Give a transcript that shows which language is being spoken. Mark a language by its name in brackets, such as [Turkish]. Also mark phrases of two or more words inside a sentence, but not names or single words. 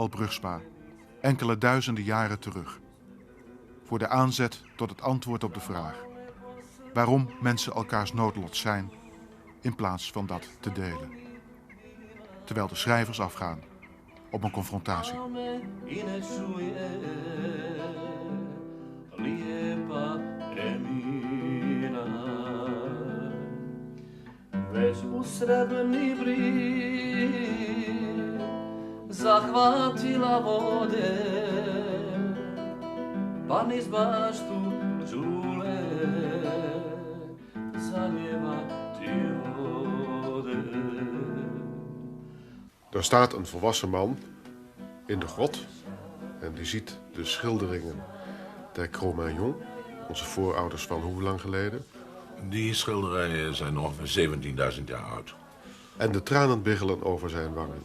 [Dutch] Brugsma enkele duizenden jaren terug. Voor de aanzet tot het antwoord op de vraag waarom mensen elkaars noodlot zijn in plaats van dat te delen. Terwijl de schrijvers afgaan op een confrontatie. [Bosnian] Već mu srebrni brig zahvatila vode, pa niz baštu čule zaljeva ti ode. [Dutch] Daar staat een volwassen man in de grot en die ziet de schilderingen der Cro-Magnon, onze voorouders van hoe lang geleden? Die schilderijen zijn ongeveer 17.000 jaar oud. En de tranen biggelen over zijn wangen.